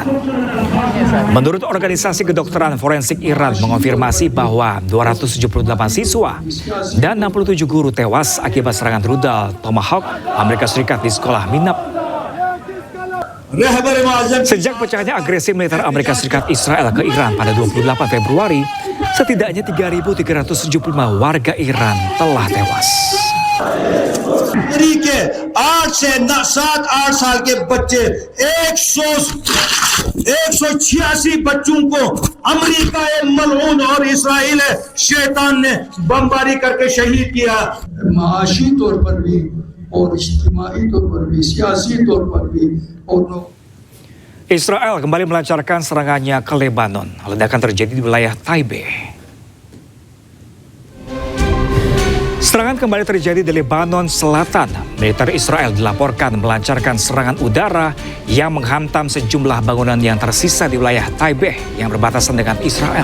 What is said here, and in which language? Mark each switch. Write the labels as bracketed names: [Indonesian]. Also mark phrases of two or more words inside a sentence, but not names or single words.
[Indonesian] Menurut Organisasi Kedokteran Forensik Iran mengonfirmasi bahwa 278 siswa dan 67 guru tewas akibat serangan rudal Tomahawk Amerika Serikat di sekolah Minab. Sejak pecahnya agresi militer Amerika Serikat Israel ke Iran pada 28 Februari, setidaknya 3.375 warga Iran telah tewas. [Urdu] کے 8 سے 7-8 سال کے بچے 186 بچوں کو امریکہ ملعون اور اسرائیل شیطان نے بمباری کر کے شہید کیا. معاشی طور پر بھی اور اجتماعی طور پر بھی، سیاسی طور پر بھی اور [Indonesian] Israel kembali melancarkan serangannya ke Lebanon. Ledakan terjadi di wilayah Taibeh. Serangan kembali terjadi di Lebanon Selatan. Militer Israel dilaporkan melancarkan serangan udara yang menghantam sejumlah bangunan yang tersisa di wilayah Taibeh yang berbatasan dengan Israel.